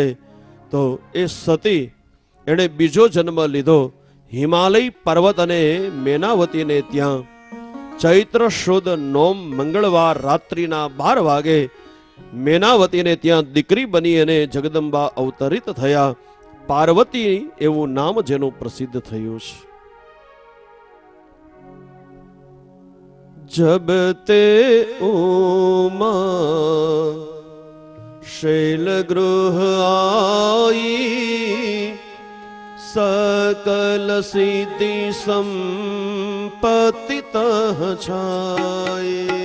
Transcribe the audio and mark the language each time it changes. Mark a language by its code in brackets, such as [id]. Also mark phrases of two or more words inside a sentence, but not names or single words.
[gu] તો એ સતી એણે બીજો જન્મ લીધો હિમાલય પર્વત અને મેનાવતીને ત્યાં ચૈત્ર શુદ નોમ મંગળવાર રાત્રિના 12 વાગે મેનાવતીને ત્યાં દીકરી બની અને જગદંબા અવતરિત થયા. પાર્વતી એવું નામ જેનું પ્રસિદ્ધ થયું છે. [awa] जब ते उमा शैल गृह आई सकल सिद्धि संपत्ति तह छाए.